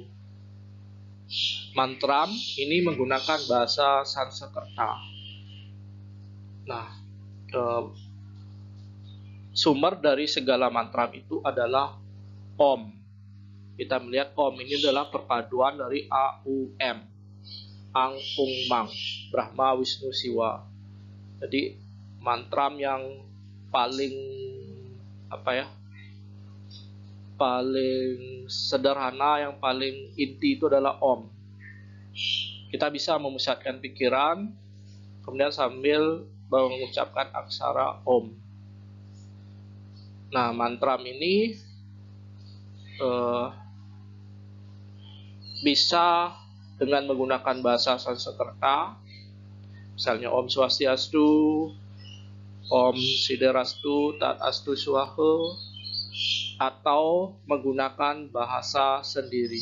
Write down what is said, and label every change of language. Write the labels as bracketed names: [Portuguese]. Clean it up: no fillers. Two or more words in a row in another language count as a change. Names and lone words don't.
[Indonesian] Mantram ini menggunakan bahasa Sanskerta. Nah, sumber dari segala mantram itu adalah Om. Kita melihat Om ini adalah perpaduan dari A, U, M. Ang, Ung, Mang. Brahma, Wisnu, Siwa. Jadi mantram yang paling paling sederhana, yang paling inti itu adalah Om. Kita bisa memusatkan pikiran, kemudian sambil mengucapkan aksara Om. Nah, mantram ini bisa dengan menggunakan bahasa Sanskerta, misalnya [Sanskrit] ॐ स्वस्त्यस्तु ॐ सिद्धिरस्तु तत् अस्तु स्वाहा, [Indonesian] atau menggunakan bahasa sendiri.